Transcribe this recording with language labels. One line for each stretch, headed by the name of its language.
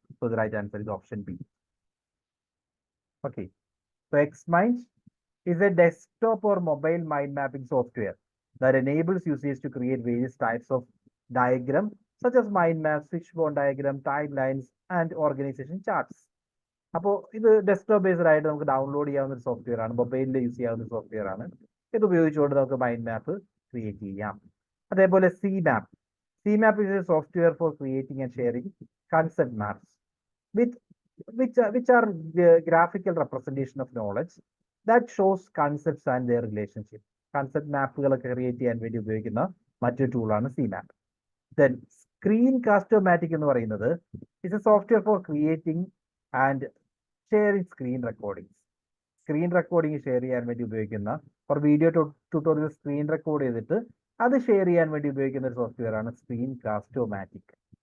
English: So the right answer is option B. Okay, so XMind is a desktop or mobile mind mapping software that enables users to create various types of diagram such as mind maps, fishbone diagram, timelines and organization charts.
Malayalam: അപ്പോൾ ഇത് desktop based ആയിട്ട് നമുക്ക് download ചെയ്യാവുന്ന ഒരു software ആണ്, മൊബൈലിൽ use ചെയ്യാവുന്ന ഒരു സോഫ്റ്റ്വെയർ ആണ്. ഇത് ഉപയോഗിച്ചുകൊണ്ട് നമുക്ക് മൈൻഡ് മാപ്പ് ക്രിയേറ്റ് ചെയ്യാം. അതേപോലെ C map.
English: C map is a software for creating and sharing concept maps which are graphical representation of knowledge that shows concepts and their relationship.
Malayalam: Concept മാപ്പുകളൊക്കെ create ചെയ്യാൻ വേണ്ടി ഉപയോഗിക്കുന്ന മറ്റൊരു ടൂളാണ് സി മാപ്പ്.
English: then screen cast o matic
Malayalam: എന്ന് പറയുന്നത്
English: Is a software for creating and sharing screen recording.
Malayalam: Screen recording share ചെയ്യാൻ വേണ്ടി ഉപയോഗിക്കുന്ന, ഒരു വീഡിയോ ട്യൂട്ടോറിയൽ സ്ക്രീൻ റെക്കോർഡ് ചെയ്തിട്ട് അത് ഷെയർ ചെയ്യാൻ വേണ്ടി ഉപയോഗിക്കുന്ന ഒരു സോഫ്റ്റ്വെയർ ആണ് സ്ക്രീൻ കാസ്റ്റോമാറ്റിക്.